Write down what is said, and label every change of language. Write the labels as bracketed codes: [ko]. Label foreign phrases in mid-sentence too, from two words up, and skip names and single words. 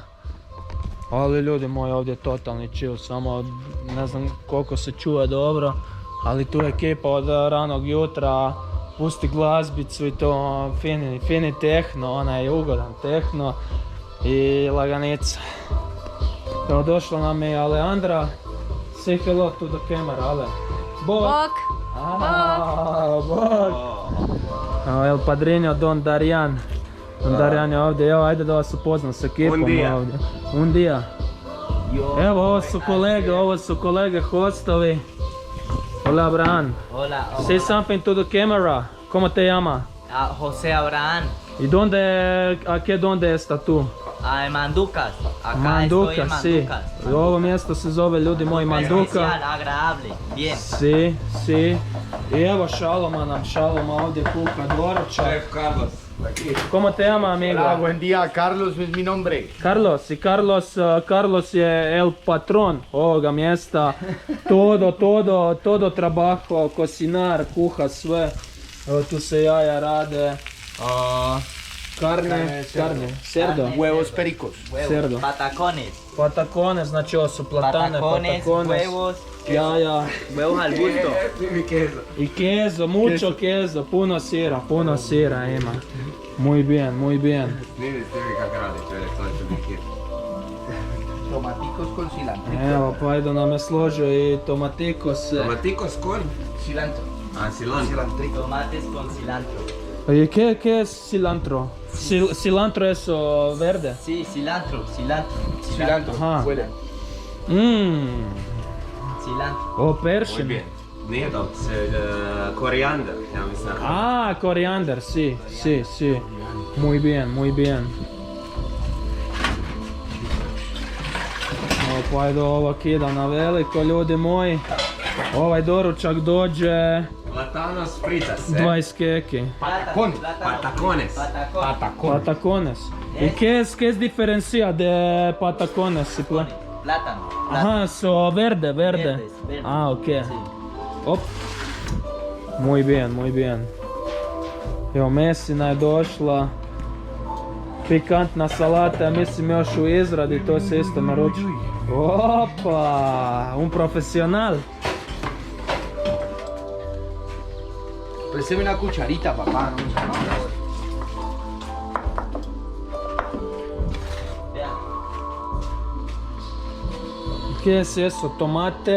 [hr] Ali ljudi moji, ovdje je totalni chill, samo ne znam koliko se čuje dobro, ali tu je ekipa od ranog jutra, pusti glazbicu i to fini tehno, onaj ugodan tehno i laganica. Evo, došla nam je Aleandra, [en] say hello to the camera, Ale. [hr] Bok! Bok! [es] El padrino Don Darijan. [hr] Don Darijan je ovdje, evo, ajde da vas upoznam s ekipom ovdje. [es] Un dia. [hr] Evo, ovo su kolege hostovi. [es] Hola, Abraham. Hola. Say something to the camera. ¿Cómo te llama? José Abraham. ¿Y a qué dónde está tú? En Manducas. Acá Manducas, estoy en Manducas. sí. [hr] Ovo mjesto se zove, ljudi moji, Manduka. [es] Especial, agradable. Bien. Si. [hr] I evo Šaloma ovdje kuha doručak. [es] Chef Carlos, aquí. ¿Cómo te llama, amigo? Hola, buen día, Carlos, es mi nombre. [hr] Carlos, i Carlos je [es] el patron [hr] ovoga mjesta. [es] Todo trabajo, cocinar, [hr] kuha sve. Evo, tu se jaja rade. [es] Carne, cerdo. Huevos pericos. Huevos. Cerdo. Patacones. [hr] Znači ovo su platane, [es] patacones, Huevos. [hr] jaja [es] Huevos al gusto. Mi queso. i queso, mucho queso, [hr] puno sira ima. [es] Muy bien. [hr] Snimi kako radi čovjek, sad ću biti. [es] Tomaticos con cilantro. [hr] Evo, pa ajde nam je složio i tomatikos. [es] Tomaticos con? Cilantro. Cilantro. Cilantrico. Tomates con cilantro. ¿Y qué es cilantro? Cilantro es verde. Sí, cilantro. Cilantro. Ajá. Huele. Cilantro. [hr] O [es] Muy [hr] peršin. [es] bien. [hr] Nije dok se korijander, ja mislim. Korijander, [es] sí. Muy bien. [hr] Evo, pa ajde ovo kida na veliko, ljudi moji. Ovaj doručak dođe [es] Platanos fritas, [hr] 20 keki. [es] Patacones. Patacones. ¿Y qué es diferencia de patacones? Plátano. Ajá, so verde. Verdes. Ah, ok. Sí. Op. Muy bien. [hr] Evo, mesina je došla. Pikantna salata, ja mislim još u izradi, to se isto naruči. Opa, [es] un profesional. Présteme una cucharita, papá. No, Vean. ¿Qué es eso? Tomate?